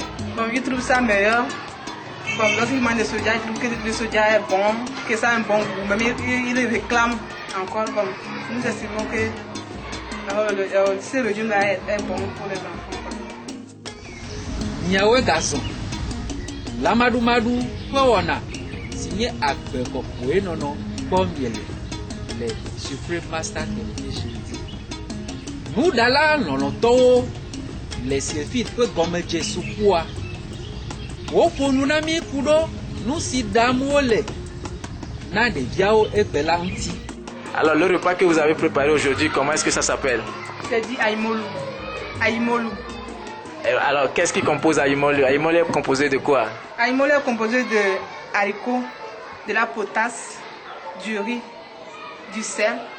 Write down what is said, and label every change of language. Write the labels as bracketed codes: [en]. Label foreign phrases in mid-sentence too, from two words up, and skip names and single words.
[fr] Bon, ils trouvent ça meilleur. Bon, lorsqu'ils mangent le soja, ils trouvent que le soja est bon, que ça a un bon goût. Même ils réclament encore. Bon, nous estimons que ce régime-là est bon pour les enfants. [ee] Nyawe gazon. Lamaɖumaɖu ƒe wɔna si nye agbe kɔkɔe nɔnɔ kpɔm miele le Supreme Master Television. Nuɖala lɔlɔtɔwo le sulfite ƒe gɔmedze sukua. Woƒo nu na mi ku ɖo nu si ɖam wole na ɖeviawo egbe la ŋuti. [fr] Alors le repas que vous avez préparé aujourd'hui, comment est-ce que ça s'appelle? C'est dit aïmolu. Aïmolu. Alors qu'est-ce qui compose aïmolu? Aïmolu est composé de quoi? Aïmolu est composé de haricots, de la potasse, du riz, du sel.